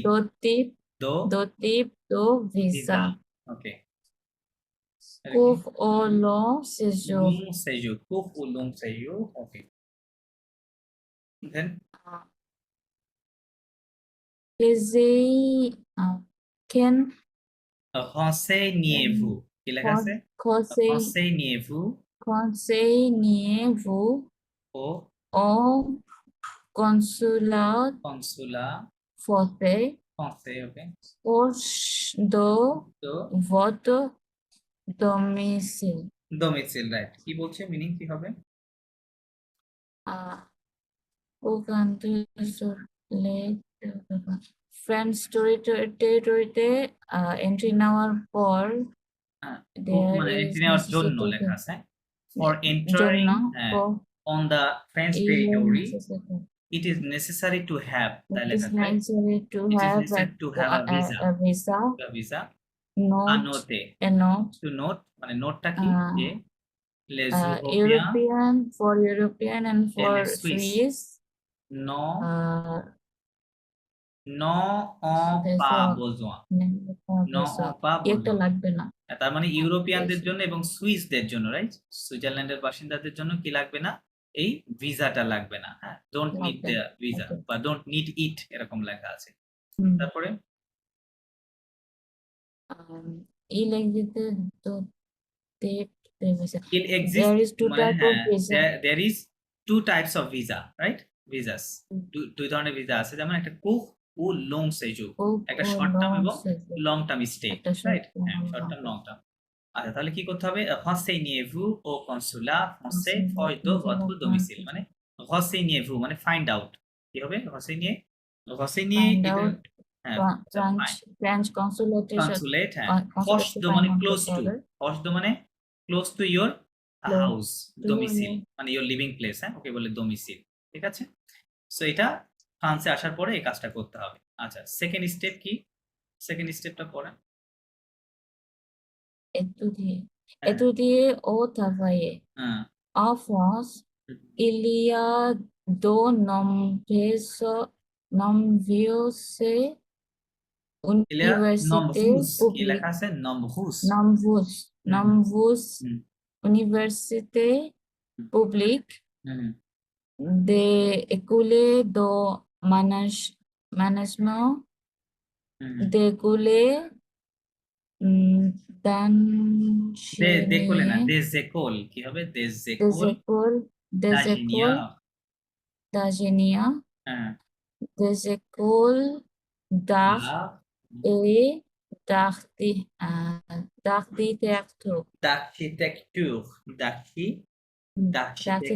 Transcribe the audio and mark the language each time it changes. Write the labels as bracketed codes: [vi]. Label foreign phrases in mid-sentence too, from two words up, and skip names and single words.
[fr] Deux types de visa. visa. Okay. Court ou long séjour. Long séjour, court ou long séjour. [en] Okay. Then [bn] renseignez-vous। কি লেখা আছে? [fr] Renseignez-vous Conseillez-vous au au consulat français français, okay. proche de [bn] তো [fr] votre domicile. domicile, [en] right. [bn] কি বলছে, মিনিং কি হবে? ফ্রেঞ্চ টেরিটরিতে এন্ট্রি নেওয়ার পর হ্যাঁ, [en] there [bn] মানে [en] is [bn] এন্ট্রি নেওয়ার জন্য [en] necessity [bn] লেখা আছে। For জন্য [en] entering on the French is territory, necessary. it is necessary to have, তাই It is [bn] লেখা আছে, [en] right? necessary to It is have necessary to have a visa. a visa, A visa. note, Note. a note, To note, [bn] মানে নোটটা কি? যে [fr] les Européens [en] European for European and [fr] et [en] for [fr] les Suisses [en] Swiss. [fr] n'ont [en] There's [fr] pas [en] a [fr] besoin। [en] there's [fr] n'ont [en] a [fr] pas [bn] একটা [fr] besoin। [bn] লাগবে না। তার মানে ইউরোপিয়ানদের [en] Yes. [bn] জন্য এবং সুইসদের জন্য, রাইট? সুইজারল্যান্ডের বাসিন্দাদের জন্য কি লাগবে না? এই ভিসাটা লাগবে না। হ্যাঁ, [en] don't need [bn] লাগবে [en] দ্য [bn] না। ভিসা [en] Okay. [bn] বা [en] don't need it, [bn] এরকম লেখা আছে। হুম। তারপরে [fr] Il existe deux types de visa. [en] it exists, There is two [bn] মানে [en] types of [bn] হ্যাঁ, [en] visa. there is two types of visa, right? Visas, [bn] দুই ধরনের ভিসা আছে, যেমন একটা কুক ও [fr] long séjour, Court [bn] একটা [en] or short term long [bn] এবং [fr] séjour. [en] long term stay, [bn] একটা short [en] রাইট? term [bn] হ্যাঁ, [en] or শর্ট long টার্ম, term. লং [bn] টার্ম। আচ্ছা, তাহলে কি করতে হবে? [fr] renseignez-vous au consulat français proche de Consulat votre domicile। [bn] মানে renseignez-vous মানে [en] find out. [bn] কি হবে? [fr] renseigner [en] Find [bn] এটা, [en] out [bn] হ্যাঁ, [en] French consulate [bn] কনসুলেট, হ্যাঁ। [en] consulate [fr] proche de মানে [en] find out close to, [bn] হবে। [fr] proche de [en] মানে close to your Close হাউস, to [fr] ডোমিসিল [en] your- [bn] মানে [en] your living place, [bn] হ্যাঁ, ওকে বলে ডোমিসিল। ঠিক আছে? সো এটা ফ্রান্সে আসার পরে এই কাজটা করতে হবে। আচ্ছা, [en] second step [bn] কি? সেকেন্ড স্টেপটা পড়েন। [fr] Étudier. [bn] হ্যাঁ। [fr] Étudier au travailler. [bn] হ্যাঁ। [fr] En France, il y a de nombreuses Il y a universités nombreuses, [bn] কি [fr] publiques. [bn] লেখা আছে? [fr] nombreuses। Nombreuses [bn] হুম। [fr] universités publiques, [bn] হুম। [fr] des écoles de management, [bn] হুম। [fr] des écoles décolle না, d'ingénieurs, des écoles, [bn] কি হবে? [fr] des des écoles écoles d'ingénieurs। d'ingénieurs, [bn] হ্যাঁ। [fr] des écoles Dag La- et d'architecture. D'architecture. D'architecture.